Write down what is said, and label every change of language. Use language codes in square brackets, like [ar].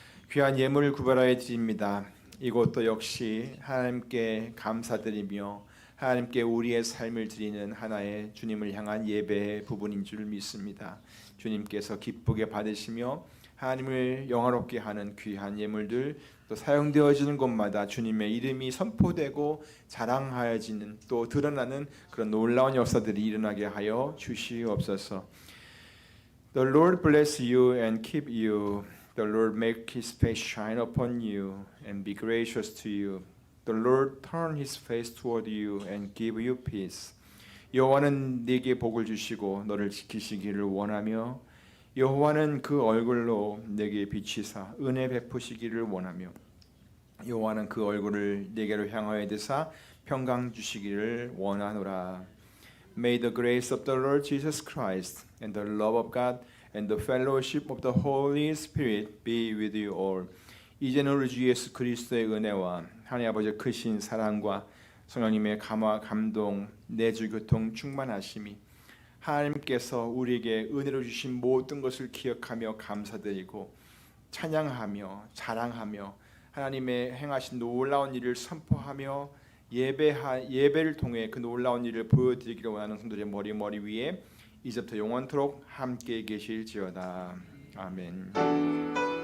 [ko] 귀한 예물을 구별하여 드립니다. 이것도 역시 하나님께 감사드리며 하나님께 우리의 삶을 드리는 하나의 주님을 향한 예배의 부분인 줄 믿습니다. 주님께서 기쁘게 받으시며 하나님을 영화롭게 하는 귀한 예물들 또 사용되어지는 곳마다 주님의 이름이 선포되고 자랑하여지는 또 드러나는 그런 놀라운 역사들이 일어나게 하여 주시옵소서. [en] The Lord bless you and keep you. The Lord make His face shine upon you and be gracious to you. The Lord turn His face toward you and give you peace. [ko] 여호와는 네게 복을 주시고 너를 지키시기를 원하며 여호와는 그 얼굴로 네게 비치사 은혜 베푸시기를 원하며 여호와는 그 얼굴을 네게로 향하여 드사 평강 주시기를 원하노라. [en] May the grace of the Lord Jesus Christ and the love of God and the fellowship of the Holy Spirit be with you all. [ko] 이제는 우리 주 예수 그리스도의 은혜와 하나님 아버지의 크신 사랑과 성령님의 감화 감동 내주 교통 충만하심이 하나님께서 우리에게 은혜로 주신 모든 것을 기억하며 감사드리고 찬양하며 자랑하며 하나님의 행하신 놀라운 일을 선포하며 예배를 통해 그 놀라운 일을 보여드리기를 원하는 성도들의 머리 위에 이제부터 영원토록 함께 계실지어다. 아멘.